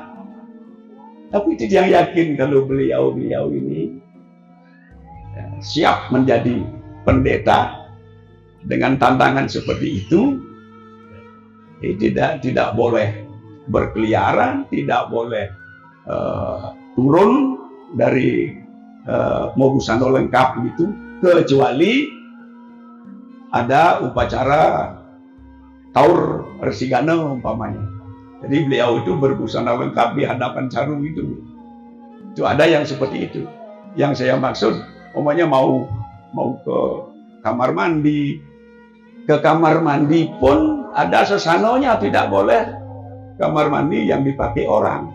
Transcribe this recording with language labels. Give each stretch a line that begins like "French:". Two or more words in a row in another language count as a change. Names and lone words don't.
Indonesian: Tapi tidak yakin kalau beliau ini ya, siap menjadi pendeta dengan tantangan seperti itu. Tidak boleh berkeliaran, tidak boleh turun dari busana lengkap itu, kecuali ada upacara taur resigana umpamanya. Jadi beliau itu berbusana lengkap di hadapan carung itu. Itu ada yang seperti itu. Yang saya maksud, umpamanya mau ke kamar mandi. Ke kamar mandi pun ada sesanonya, tidak boleh kamar mandi yang dipakai orang.